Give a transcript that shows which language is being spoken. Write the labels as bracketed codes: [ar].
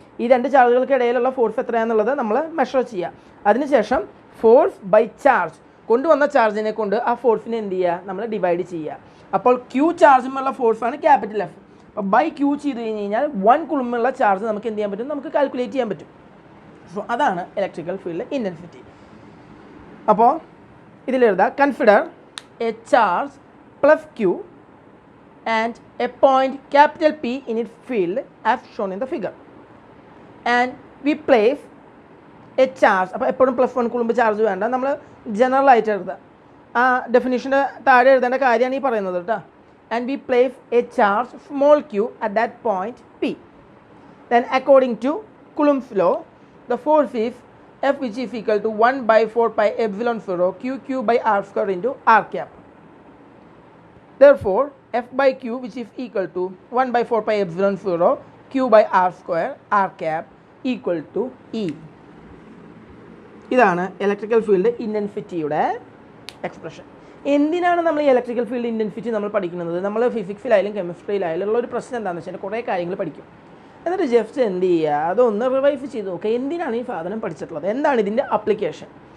[ml] ഈ രണ്ട് ചാർജുകൾക്കിടയിലുള്ള ഫോഴ്സ് എത്രയാണെന്നുള്ളത് നമ്മൾ മെഷർ ചെയ്യുക. അതിനുശേഷം [en] force by charge, [ml] കൊണ്ടുവന്ന ചാർജിനെ കൊണ്ട് ആ ഫോഴ്സിനെ എന്ത് ചെയ്യുക? നമ്മൾ ഡിവൈഡ് ചെയ്യുക. അപ്പോൾ ക്യൂ ചാർജുമുള്ള ഫോഴ്സാണ് ക്യാപിറ്റൽ എഫ്. അപ്പോൾ ബൈ ക്യൂ ചെയ്ത് കഴിഞ്ഞ് കഴിഞ്ഞാൽ 1 കുളുംബുള്ള ചാർജ് നമുക്ക് എന്ത് ചെയ്യാൻ പറ്റും? നമുക്ക് കാൽക്കുലേറ്റ് ചെയ്യാൻ പറ്റും. സോ അതാണ് ഇലക്ട്രിക്കൽ ഫീൽഡ് ഇൻറ്റൻസിറ്റി. അപ്പോൾ ഇതിലെഴുതാം, [en] Consider a charge plus q and a point capital P in its field as shown in the figure, and we place a charge. [ml] അപ്പോൾ എപ്പോഴും +1 കുളുംബ് ചാർജ് വേണ്ട, നമ്മൾ ജനറൽ ആയിട്ട് എഴുതാം. ആ ഡെഫിനിഷൻ്റെ താഴെ എഴുതേണ്ട കാര്യമാണ് ഈ പറയുന്നത് കേട്ടോ. [en] and we place a charge small q at that point P. Then according to Coulomb's law, the force is F, which is equal to 1/4πε0 q by r² into r cap. Therefore F by Q, which is equal to 1/4πε0 Q by r² r cap equal to E. [ml] ഇതാണ് electrical field ഇൻറ്റൻസിറ്റിയുടെ expression. എന്തിനാണ് നമ്മൾ ഈ electrical field intensity നമ്മൾ പഠിക്കുന്നത്? നമ്മൾ ഫിസിക്സിലായാലും കെമിസ്ട്രിയിലായാലും ഉള്ള ഒരു പ്രശ്നം എന്താണെന്ന് വെച്ചാൽ കുറേ കാര്യങ്ങൾ പഠിക്കും, എന്നിട്ട് ജസ്റ്റ് എന്ത് ചെയ്യുക? അതൊന്ന് റിവൈസ് ചെയ്ത് നോക്കുക, എന്തിനാണ് ഈ സാധനം പഠിച്ചിട്ടുള്ളത്, എന്താണ് ഇതിൻ്റെ അപ്ലിക്കേഷൻ.